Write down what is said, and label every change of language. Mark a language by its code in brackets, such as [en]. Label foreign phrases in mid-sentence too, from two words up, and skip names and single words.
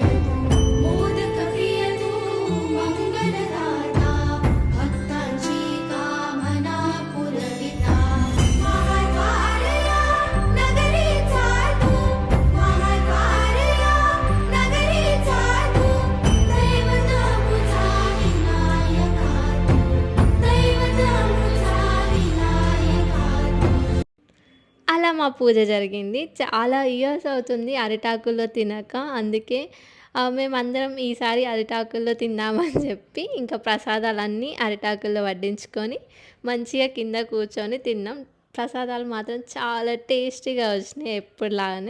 [mr] तू मोदक प्रिय तू मंगलदाता भक्तांची कामना पुरविता महाद्वारया नगरीचा तू महाद्वारया नगरीचा तू दैवत मुझा विनायका तू दैवत मुझा विनायका तू [te] అలా మా పూజ జరిగింది. చాలా ఇయర్స్ అవుతుంది అరిటాకుల్లో తినక. అందుకే మేమందరం ఈసారి అరిటాకుల్లో తిందామని చెప్పి ఇంకా ప్రసాదాలన్నీ అరిటాకుల్లో వడ్డించుకొని మంచిగా కింద కూర్చొని తిన్నాం. ప్రసాదాలు మాత్రం చాలా టేస్టీగా వచ్చినాయి ఎప్పుడులాగానే.